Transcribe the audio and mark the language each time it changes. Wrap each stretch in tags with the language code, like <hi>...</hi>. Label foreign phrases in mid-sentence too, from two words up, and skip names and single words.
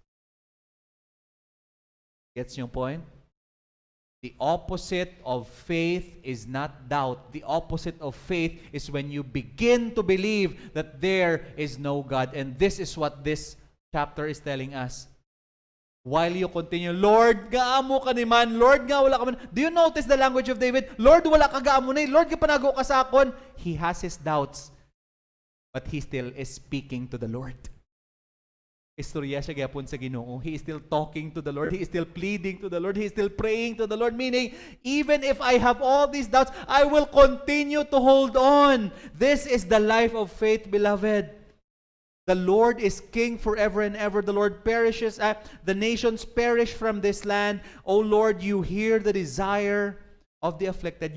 <en>Gets your point? The opposite of faith is not doubt. The opposite of faith is when you begin to believe that there is no God. And this is what this chapter is telling us. While you continue, Lord,</en> <ceb>gaamo ka ni man. Lord, nga wala ka man.</ceb> <en>Do you notice the language of David? Lord,</en> <ceb>wala ka gaamo na. Lord, kapanago ka sa akon.</ceb> <en>He has his doubts. But he still is speaking to the Lord.</en> <ceb>Istorya siya gyapon sa Ginoo.</ceb> <en>He is still talking to the Lord. He is still pleading to the Lord. He is still praying to the Lord. Meaning, even if I have all these doubts, I will continue to hold on. This is the life of faith, beloved. The Lord is king forever and ever. The Lord perishes. The nations perish from this land. O Lord, you hear the desire of the afflicted.</en>